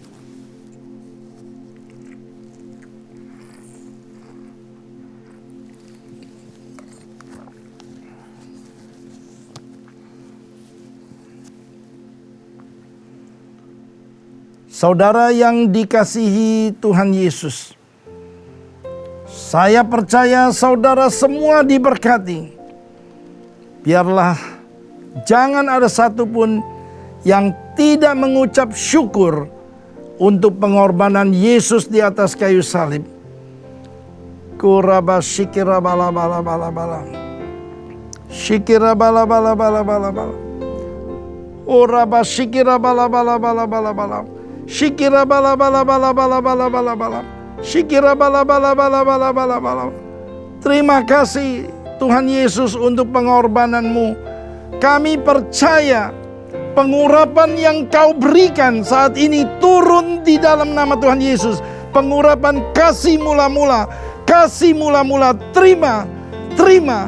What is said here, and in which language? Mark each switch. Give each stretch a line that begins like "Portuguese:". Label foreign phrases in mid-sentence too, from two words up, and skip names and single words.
Indonesian: Saudara yang dikasihi Tuhan Yesus, saya percaya saudara semua diberkati. Biarlah jangan ada satupun yang tidak mengucap syukur untuk pengorbanan Yesus di atas kayu salib. Kuraba shikira bala bala bala bala. Shikira bala bala bala bala bala. Oraba shikira bala bala bala bala bala. Shikira bala bala bala bala bala bala bala. Shikira bala bala bala bala bala bala. Terima kasih Tuhan Yesus untuk pengorbananmu. Kami percaya pengurapan yang kau berikan saat ini turun di dalam nama Tuhan Yesus. Pengurapan kasih mula-mula. Kasih mula-mula. Terima. Terima.